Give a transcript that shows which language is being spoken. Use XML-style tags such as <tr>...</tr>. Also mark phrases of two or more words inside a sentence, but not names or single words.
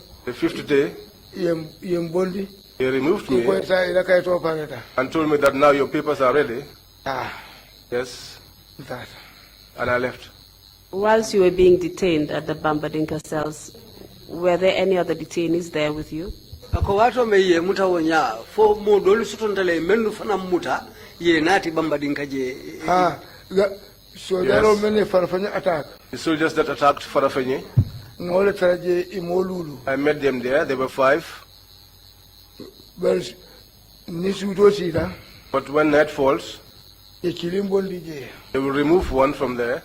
<en>The 5th day, they removed me and told me that now your papers are ready. Yes. And I left. Whilst you were being detained at the Bambadinka cells, were there any other detainees there with you?</en> <man>Ako watu meye muta wonya fo mo dolu sutontale menu fana muta ye nati Bambadinka je.</man> <en>So there are many Farafanya attack. The soldiers that attacked Farafenye, I met them there. There were 5. But when night falls, they will remove one from there.</en>